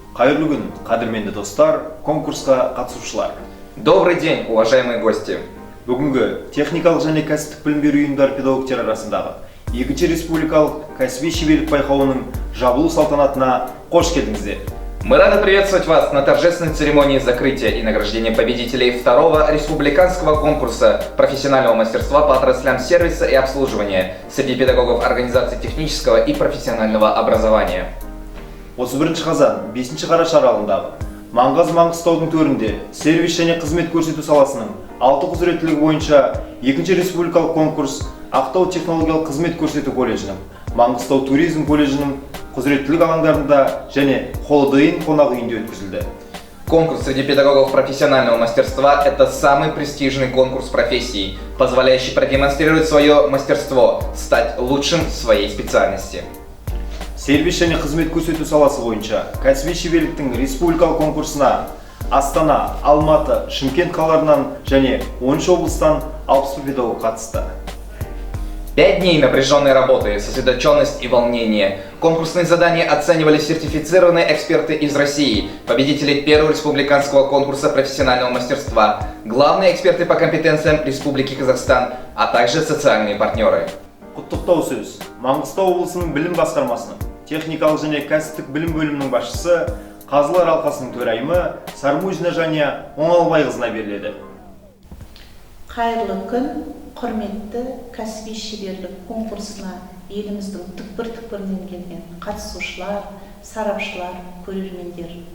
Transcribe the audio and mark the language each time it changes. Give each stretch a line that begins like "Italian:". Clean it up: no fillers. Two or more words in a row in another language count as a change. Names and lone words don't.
Kazakh: Кайырлы күн, кадырменді достар, конкурсқа қатысушылар.
Russian: Добрый день, уважаемые гости.
Kazakh: Бүгінгі техникалық және кәсіптік білім беру ұйымдары педагогтер арасындағы екінші республикалық кәсіби шеберлік байқауының жабылу салтанатына қош келдіңіздер.
Russian: Мы рады приветствовать вас на торжественной церемонии закрытия и награждения победителей второго республиканского конкурса профессионального мастерства по отраслям сервиса и обслуживания среди педагогов организаций технического и профессионального образования.
Kazakh: 31 қазан 5 қараша аралығындағы Маңғаз-Маңғыстаудың төрінде сервис және қызмет көрсету саласының 6 құзыреттілігі бойынша екінші республикалық конкурс Ақтау технологиялық қызмет көрсету колледжінің, Маңғыстау туризм колледжінің құзыреттілік алаңдарында және Холодыйын қонақ үйінде өткізілді.
Russian: Конкурс среди педагогов профессионального мастерства – это самый престижный конкурс профессии, позволяющий продемонстрировать свое мастерство, стать лучшим в своей специальности.
Kazakh: Сервис және қызмет көрсету саласы бойынша кәсіби шеберліктің республикалық конкурсына Астана, Алматы, Шымкент қалаларынан және 13 облыстан 60 педагог қатысты.
Russian: 5 дней напряженной работы, сосредоточенность и волнение. Конкурсные задания оценивали сертифицированные эксперты из России, победители первого республиканского конкурса профессионального мастерства, главные эксперты по компетенциям Республики Казахстан, а также социальные партнеры.
Kazakh: Құттықтау сөз Маңғыстау облысының білім басқармасының техникалық және кәсіптік білім бөлімінің басшысы Қазылар алқасының төрайымы Сармужина Жания Оңалбайқызына беріледі. Қайырлы күн, құрметті кәсіби шеберлік конкурсына еліміздің түкпір-түкпірінен келген қатысушылар, сарапшылар, көрермендер.